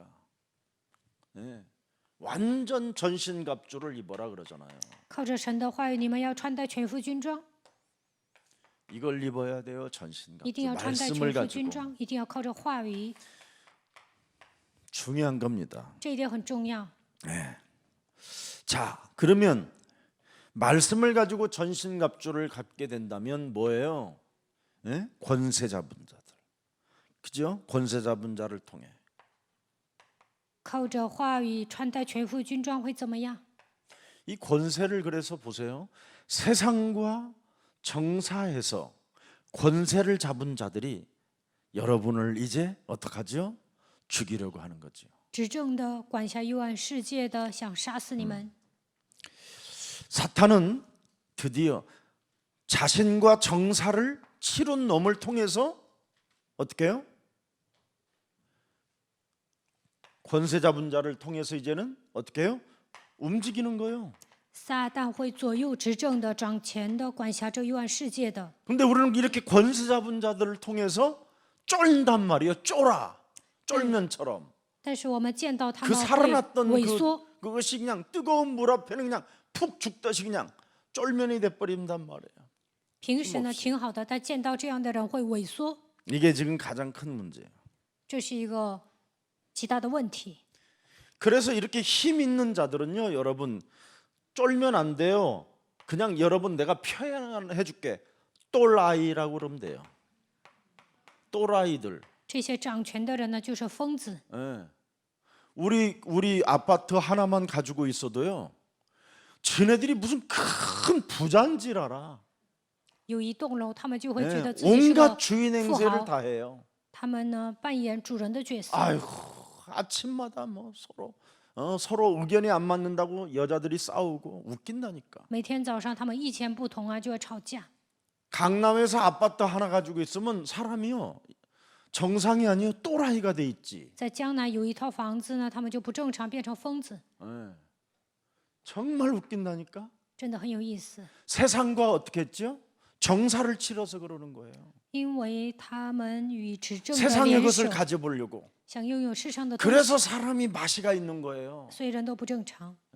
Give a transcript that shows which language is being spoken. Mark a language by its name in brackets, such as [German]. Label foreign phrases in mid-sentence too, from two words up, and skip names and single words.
[Korean] 네. 완전 전신갑주를 입어라 그러잖아요. [Chinese] 靠着神的话语，你们要穿戴全副军装， [Korean] 이걸 입어야 돼요. [Chinese] 一 [Korean] 전신갑주 [Chinese] 定要穿戴 [Korean] 말씀을 [Chinese] 全副军 [Korean] 가지고 [Chinese] 装，一定要靠着话语， [Korean] 중요한 겁니다. [Chinese] 这一点很重要。 [Korean] 자, 그러면 말씀을 가지고 전신갑주를 갖게 된다면 뭐예요? 예? 권세 잡은 자들, 그죠? 권세 잡은 자를 통해 [Chinese] 靠着话语穿戴全副军装会怎么样？ [Korean] 이 권세를 그래서 보세요. 세상과 정사해서 권세를 잡은 자들이 여러분을 이제 어떡하죠? 죽이려고 하는 거죠. [Chinese] 执政的、管辖幽暗世界的，想杀死你们。 [Korean] 사탄은 드디어 자신과 정사를 치룬 놈을 통해서 어떻게 해요? 권세 잡은 자를 통해서 이제는 어떻게 해요? 움직이는 거예요. [Chinese] 撒旦会左右执政的、掌权的、管辖着幽暗世界的。 [Korean] 근데 우리는 이렇게 권세 잡은 자들을 통해서 쫄단 말이에요. 쫄면처럼. [Chinese] 但是我们见到他 [Korean] 그 [Chinese] 们会 [Korean] 살아났던 [Chinese] 萎缩， [Korean] 그것이 그냥 뜨거운 물 앞에는 그냥 푹 죽듯이 그냥 쫄면이 돼버린단 말이에요. [Chinese] 平时呢挺好的，但见到这样的人会萎缩， [Korean] 이게 지금 가장 큰 문제예요. [Chinese] 这是一个极大的问题。 [Korean] 그래서 이렇게 힘 있는 자들은요, 여러분 쫄면 안 돼요. 그냥 여러분 내가 표현해 줄게. 똘아이라고 그러면 돼요. 똘아이들. [Chinese] 这些掌权的人呢，就是疯子。 [Korean] 예. 우리 아파트 하나만 가지고 있어도요, 쟤네들이 무슨 큰 부자인 줄 알아. [Chinese] 有一栋楼，他们就会觉 [Korean] 예. [Chinese] 得自己是个 [Korean] 온갖 주인 [Chinese] 富 [Korean] 행세를 [Chinese] 豪。 [Korean] 다 해요. [Chinese] 他们呢扮演主人的角色， [Korean] 아이고, 아침마다 뭐 서로 서로 의견이 안 맞는다고 여자들이 싸우고 웃긴다니까. [Chinese] 每天早上他们意见不同啊，就要吵架。 [Korean] 강남에서 아파트 하나 가지고 있으면 사람이요 정상이 아니요 또라이가 돼 있지. [Chinese] 在江南有一套房子呢，他们就不正常，变成疯子， [Korean] 예. 정말 웃긴다니까. [Chinese] 真的很有意思。 [Korean] 세상과 어떻게 했죠? 정사를 치러서 그러는 거예요. [Chinese] 因为他们与执政的 [Korean] 세상의 [Chinese] 联 [Korean] 것을 [Chinese] 手， [Korean] 가져보려고. [Chinese] 想拥有世上的东西， [Korean] 그래서 사람이 마시가 있는 거예요. [Chinese] 所以人都不正常。